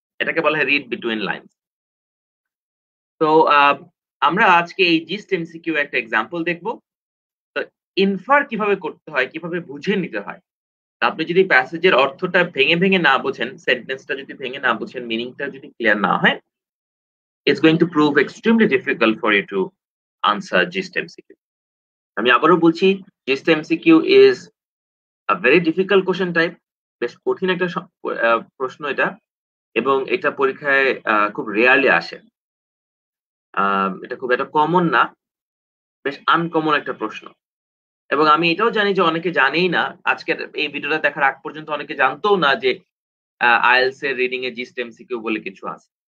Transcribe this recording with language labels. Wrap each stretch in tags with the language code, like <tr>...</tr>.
<bn>এটাকে বলা হয় রিড বিটুইন লাইনস। তো আমরা আজকে এই জিস্ট এমসিকিউ একটা এক্সাম্পল দেখব। তো ইনফার কিভাবে করতে হয়, কিভাবে বুঝে নিতে হয়। আপনি যদি প্যাসেজের অর্থটা ভেঙে ভেঙে না বোঝেন, সেন্টেন্সটা যদি ভেঙে না বোঝেন, মিনিংটা যদি ক্লিয়ার না হয়,</bn> <en>it's going to prove extremely difficult for you to answer gist MCQ.</en> <bn>আমি আবারও বলছি,</bn> <en>gist MCQ is a very difficult question type.</en> <bn>বেশ কঠিন একটা প্রশ্ন এটা, এবং এটা পরীক্ষায় খুব রেয়ারলি আসে। এটা খুব একটা কমন না, বেশ আনকমন একটা প্রশ্ন। এবং আমি এটাও জানি যে অনেকে জানেই না, আজকের এই ভিডিওটা দেখার আগ পর্যন্ত অনেকে জানতোও না যে আইএলটিএস এর রিডিং এ জিস্ট এমসিকিউ বলে কিছু আছে।</bn>